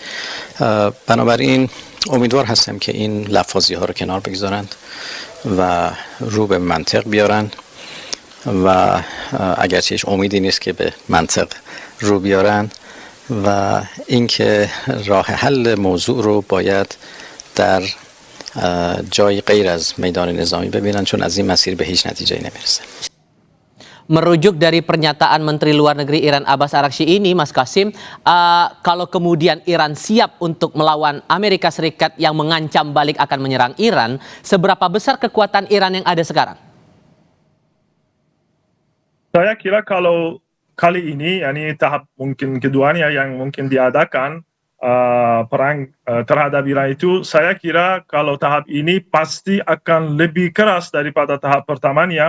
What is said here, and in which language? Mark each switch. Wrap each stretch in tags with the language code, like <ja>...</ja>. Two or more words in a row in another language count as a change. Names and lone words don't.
<fa>بنابراین امیدوار هستم که این لفاظی ها رو کنار بگذارند و رو به منطق بیارن و اگرچه هیچ امیدی نیست که به منطق رو بیارن و اینکه راه حل موضوع رو باید در جای غیر از میدان نظامی ببینن، چون از این مسیر به هیچ نتیجه‌ای نمیرسه.</fa> <id>Merujuk dari pernyataan Menteri Luar Negeri Iran Abbas Araghchi ini, Mas Kasim, kalau kemudian Iran siap untuk melawan Amerika Serikat yang mengancam balik akan menyerang Iran, seberapa besar kekuatan Iran yang ada sekarang? Saya kira kalau kali ini, yani tahap mungkin keduanya yang mungkin diadakan perang terhadap Iran itu, saya kira kalau tahap ini pasti akan lebih keras daripada tahap pertamanya.</id>